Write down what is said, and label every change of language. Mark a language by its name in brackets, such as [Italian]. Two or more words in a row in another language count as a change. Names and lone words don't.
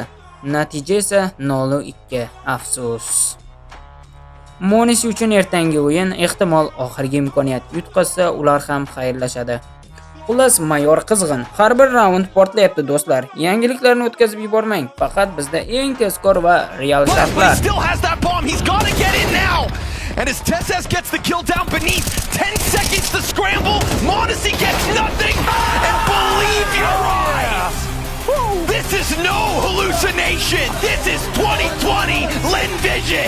[Uzbek] Natija esa 0-2. Afsus. Monisi uchun ertangi o'yin ehtimol oxirgi imkoniyat. Yutqazsa ular ham xayrlashadi. Xullas, Mayor qizg'in. Har bir raund portlayapti do'stlar. Yangiliklarni o'tkazib yubormang. Faqat bizda eng tezkor va real shartlar. [English] And as Tessez gets the kill down beneath, 10 seconds to scramble, Mondesi gets nothing, and believe your eyes! This is no hallucination! This is 2020 Lin Vision!